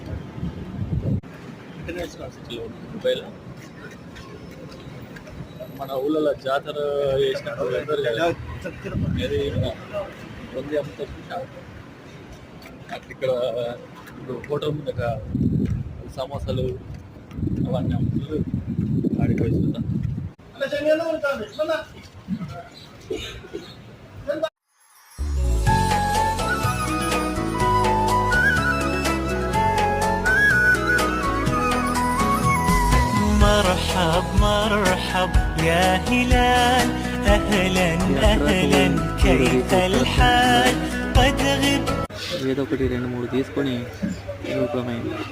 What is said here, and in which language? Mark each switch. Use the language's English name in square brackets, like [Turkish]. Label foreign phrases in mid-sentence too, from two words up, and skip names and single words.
[Telugu] ఇంటర్నేషనల్ సిటీలో దుబాయ్లో మన ఊళ్ళలో జాతర చేసినప్పుడు ఏది ఉంది అమ్ముతా. అట్లా ఇక్కడ ఇప్పుడు హోటల్ ముందట సమోసాలు అవన్నీ అమ్ముతారు. ఆడికి పోయి చూద్దాం. [Arabic] مرحب مرحب يا هلال أهلا أهلا كيف الحال قد غبت. [Telugu] ఏదో ఒకటి 2-3 తీసుకొని రూపమైంది.